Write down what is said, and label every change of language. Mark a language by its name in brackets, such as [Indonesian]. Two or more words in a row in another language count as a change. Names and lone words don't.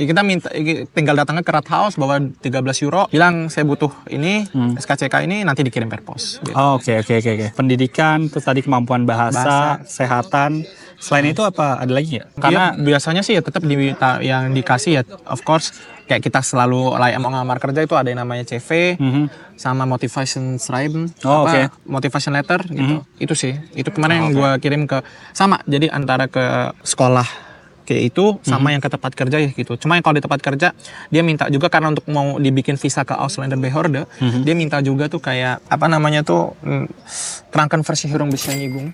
[Indonesian] Kita minta tinggal datangnya ke Rathaus bawa 13 euro, bilang saya butuh ini SKCK ini, nanti dikirim per pos. Gitu. Oh, oke. Pendidikan, terus tadi kemampuan bahasa, kesehatan. Selain itu apa ada lagi ya? Karena biasanya sih ya tetap yang dikasih ya [English] of course [Indonesian] kayak kita selalu mau ngelamar kerja itu ada yang namanya CV sama [German] motivation schreiben, [English] motivation letter [Indonesian] gitu. Itu sih. Itu kemarin yang gue kirim ke sama. Jadi antara ke sekolah kayak itu sama yang ke tempat kerja ya gitu. Cuma yang kalau di tempat kerja dia minta juga karena untuk mau dibikin visa ke Ausländerbehörde, dia minta juga tuh kayak apa namanya tuh Krankenversicherungsbescheinigung.